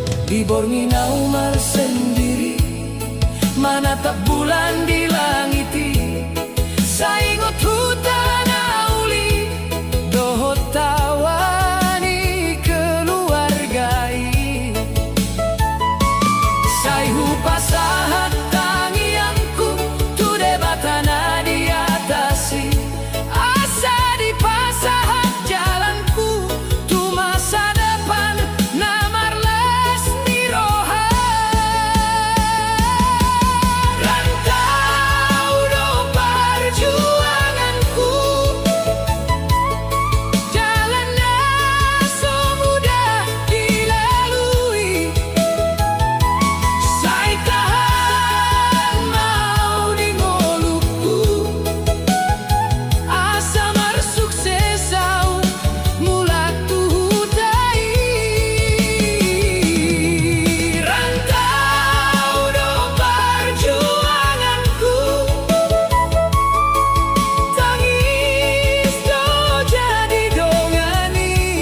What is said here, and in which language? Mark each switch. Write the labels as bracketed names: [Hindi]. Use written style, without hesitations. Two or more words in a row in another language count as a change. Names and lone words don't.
[Indonesian] di Borneo mar sendiri, menatap bulan di langiti. [Batak Toba] Saingot hutan auli, dohot tawani keluargai. Saihu pasahat tangianku, tu debatana di atasi. Asa di pasahat jalanku, tu [Indonesian] masa depan [Batak Toba] namarles niroha. Rantau do perjuanganku, [Indonesian] jalannya so mudah dilalui. [Batak Toba] Sai tahan mau di ngoluku, asa mar sukses au mulak tuhudai. Rantau do perjuanganku, tangis do jadi dongani.